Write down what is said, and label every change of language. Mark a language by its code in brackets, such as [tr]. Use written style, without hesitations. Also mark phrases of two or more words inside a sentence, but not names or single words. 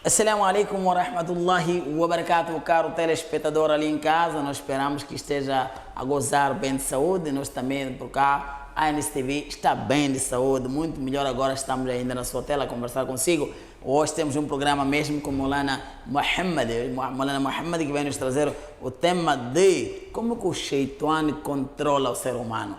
[ar] السلام عليكم ورحمة الله وبركاته, [pt] caro telespectador ali em casa. Nós esperamos que esteja a gozar bem de saúde. Nós também por cá, a NSTV está bem de saúde, muito melhor agora. Estamos ainda na sua tela a conversar consigo. Hoje temos um programa mesmo com Maulana Muhammad, que vai nos trazer o tema de como que o Shaitan controla o ser humano.